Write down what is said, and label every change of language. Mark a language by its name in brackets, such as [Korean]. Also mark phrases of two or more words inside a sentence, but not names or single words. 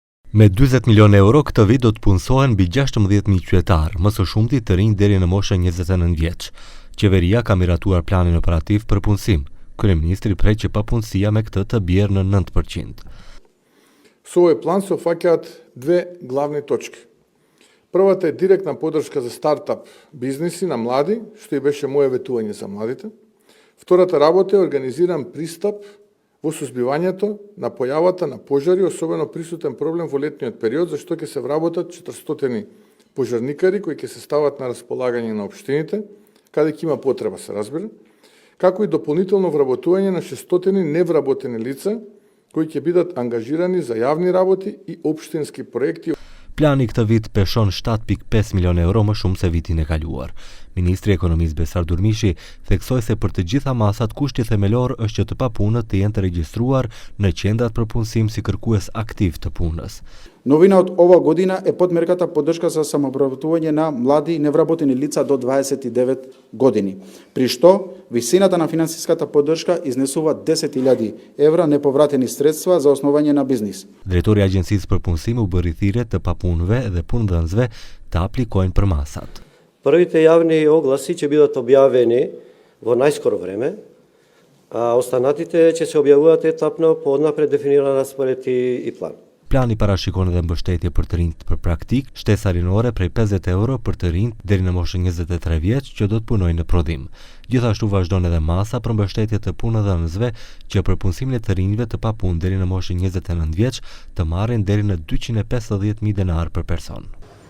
[Albanian] Me 40 milion euro këtë vit do të punësohen mbi 16.000 qytetarë, më së shumti të rinj deri në moshën 29 vjeç. Qeveria ka miratuar planin operativ për punësim. Kryeministri prej që papunësia me këtë të bjerë në 9%. [Macedonian] Со овој план се опфаќаат две главни точки. Првата е директна поддршка за стартап бизниси на млади, што и беше моје ветување за младите. Втората работа е организиран пристап во сузбивањето на појавата на пожари, особено присутен проблем во летниот период, зашто ќе се вработат 400 пожарникари кои ќе се стават на располагање на општините, каде ќе има потреба, се разбира, како и дополнително вработување на 600 невработени лица кои ќе бидат ангажирани за јавни работи и општински проекти. [Albanian] Plani këtë vit peshon 7.5 milion euro më shumë se vitin e kaluar. Ministri i Ekonomisë Besar Durmishi theksoi se për të gjitha masat kushti themelor është që të papunët të jenë të regjistruar në qendrat për punësim si kërkues aktiv të punës. [Macedonian] Новина од ова година е подмерката поддршка за самообработување на млади невработени лица до 29 години, при што висината на финансиската поддршка изнесува 10.000 евра неповратени средства за основање на бизнис. [Albanian] Drejtori i Agjencisë për Punësim u bëri thirrje të papunëve dhe punëdhënësve të aplikojnë për masat. [Macedonian] Првите јавни огласи ќе бидат објавени во најскоро време, а останатите ќе се објавуваат етапно по однапред дефиниран распоред и план. [Albanian] Plani parashikon edhe mbështetje për të rinjt për praktik, shtesa rinore prej 50 euro për të rinjt deri në moshën 23 vjeç që do të punojnë në prodhim. Gjithashtu vazhdon edhe masa për mbështetje të punëdhënësve që për punësimin e të rinjve të papunë deri në moshën 29 vjeç të marrin deri në 250.000 denar për person.